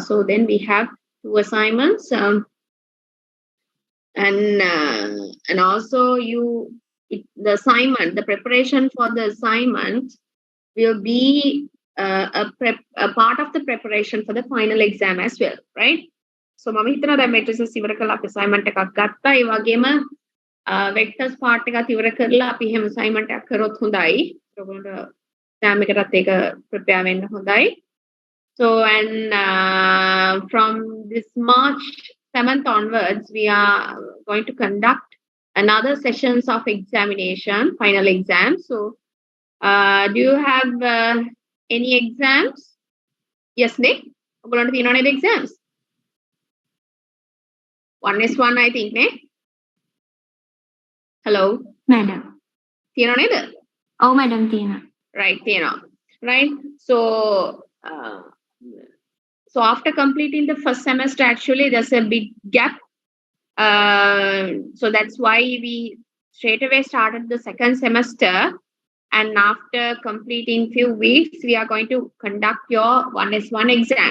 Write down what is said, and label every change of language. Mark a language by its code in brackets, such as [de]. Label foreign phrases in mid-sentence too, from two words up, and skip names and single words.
[en] So then we have two assignments, and also the assignment, the preparation for the assignment will be a part of the preparation for the final exam as well, right? [si] So මම හිතනවා දැන් matrices ඉවර කරලා අපි assignment එකක් ගත්තා. ඒ වගේම [en] vectors part [si] එකත් ඉවර කරලා අපි එහෙම assignment එකක් කරොත් හොඳයි. ඔයගොල්ලන්ට exam එකටත් ඒක prepare වෙන්න හොඳයි. [en] So and from this March 7th onwards, we are going to conduct another sessions of examination, final exam. So do you have any exams? Yes, Nick? [si] ඔයගොල්ලන්ට තියෙනව නේද exams? 1S1 [en] I think, [si] Nick? [en] Hello? Madam. [si] තියෙනව නේද? [en] Oh, madam, තියෙනවා. [si] Right, තියෙනවා. [en] Right? So after completing the first semester, actually, there's a big gap. So that's why we straight away started the second semester. And after completing few weeks, we are going to conduct your 1S1 exam.